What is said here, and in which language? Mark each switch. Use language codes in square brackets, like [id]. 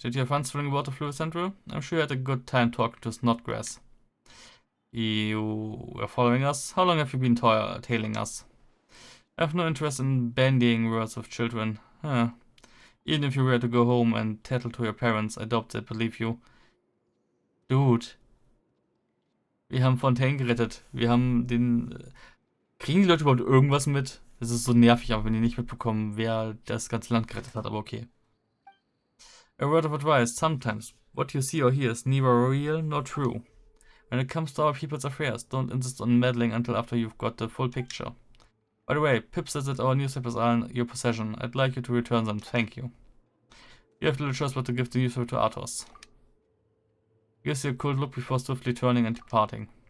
[en] Did you have fun strolling about the Fleuve Centre? I'm sure you had a good time talking to Snodgrass. You were following us? How long have you been tailing us? I have no interest in bandying words with children. Even if you were to go home and tattle to your parents, I doubt they'd believe you. Dude. [de] Wir haben Fontaine gerettet. Wir haben den... Kriegen die Leute überhaupt irgendwas mit? Das ist so nervig, aber wenn die nicht mitbekommen, wer das ganze Land gerettet hat, aber okay. [en] A word of advice, sometimes what you see or hear is neither real nor true. When it comes to our people's affairs, don't insist on meddling until after you've got the full picture. By the way, Pip says that our newspapers are in your possession. I'd like you to return them, thank you. You have little choice but to give the newspaper to Arthos. He gives you a cold look before swiftly turning and departing.